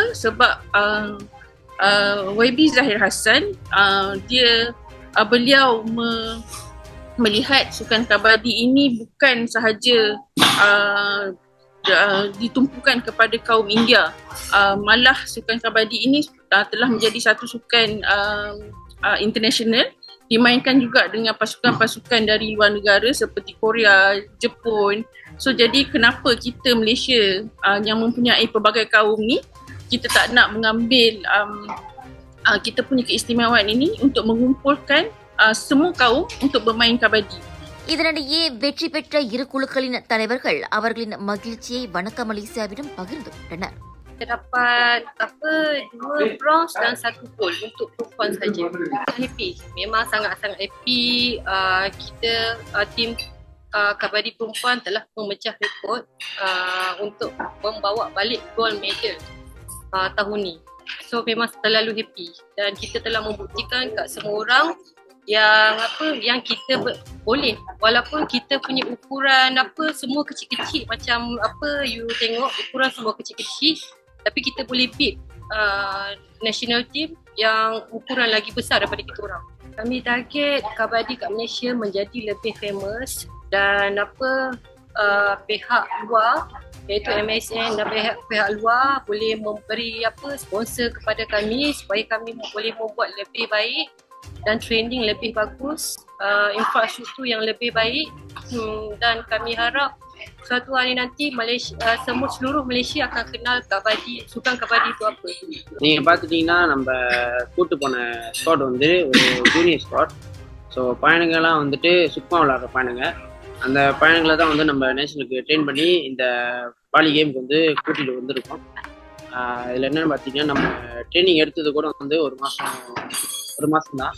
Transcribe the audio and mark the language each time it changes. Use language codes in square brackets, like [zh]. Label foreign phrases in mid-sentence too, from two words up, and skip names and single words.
[ms] Sebab YB Zahir Hassan beliau melihat sukan kabadi ini bukan sahaja ditumpukan kepada kaum India, malah sukan kabadi ini telah menjadi satu sukan international, dimainkan juga dengan pasukan-pasukan dari luar negara seperti Korea, Jepun. So jadi kenapa kita Malaysia yang mempunyai pelbagai kaum ni, kita tak nak mengambil kita punya keistimewaan ini untuk mengumpulkan semua kaum untuk bermain kabadi. [ta] இதனிடையே வெற்றி பெற்ற இரு குழுக்களின் தலைவர்கள் அவர்களின் மகிழ்ச்சியை வணக்க மலேசியாவிடம் பகிர்ந்து கொண்டனர். [ms] Dapat 2 bronze dan 1 gold untuk perempuan saja. Happy, memang sangat-sangat happy. Kita tim kabadi perempuan telah memecah rekod untuk membawa balik [en] gold medal [ms] tahun ni. So memang terlalu happy dan kita telah membuktikan kat semua orang yang kita boleh, walaupun kita punya ukuran semua kecil-kecil, macam you tengok ukuran semua kecil-kecil, tapi kita boleh [en] beat national team [ms] yang ukuran lagi besar daripada kita orang. Kami target kabadi kat Malaysia menjadi lebih famous dan pihak luar iaitu MSN dan pihak luar boleh memberi sponsor kepada kami supaya kami boleh membuat lebih baik dan training lebih bagus, infrastruktur yang lebih baik, dan kami harap suatu hari nanti Malaysia, seluruh Malaysia akan kenal kabadi, sukan kabadi itu apa. [ta] நீங்கள் பார்த்துட்டிங்கன்னா நம்ம கூட்டு போன ஸ்குவாட் வந்து ஒரு [en] junior squad. [ta] ஸோ பையனுங்கெல்லாம் வந்துட்டு சுத்தமாக விளாட்ற பையனுங்க. அந்த பையனுங்களை தான் வந்து நம்ம நேஷனலுக்கு ட்ரெயின் பண்ணி இந்த பாலி கேமுக்கு வந்து கூட்டிகிட்டு வந்திருக்கோம். இதில் என்னென்னு பார்த்தீங்கன்னா நம்ம ட்ரைனிங் எடுத்தது கூட வந்து ஒரு மாதம் தான்.